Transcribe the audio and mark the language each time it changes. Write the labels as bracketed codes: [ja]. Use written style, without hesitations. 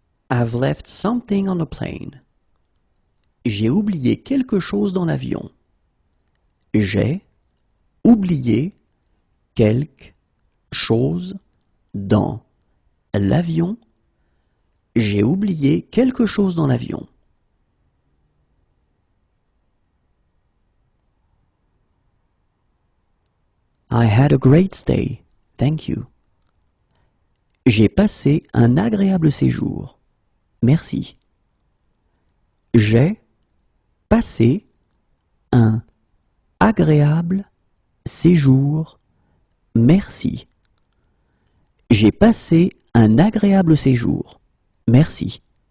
[en] I've left something on the plane. [fr] J'ai oublié quelque chose dans l'avion. J'ai oublié quelque chose dans l'avion. J'ai oublié quelque chose dans l'avion. [en] I had a great stay, thank you. [fr] J'ai passé un agréable séjour. Merci. J'ai passé un agréable séjour. Merci. J'ai passé un agréable séjour. Merci.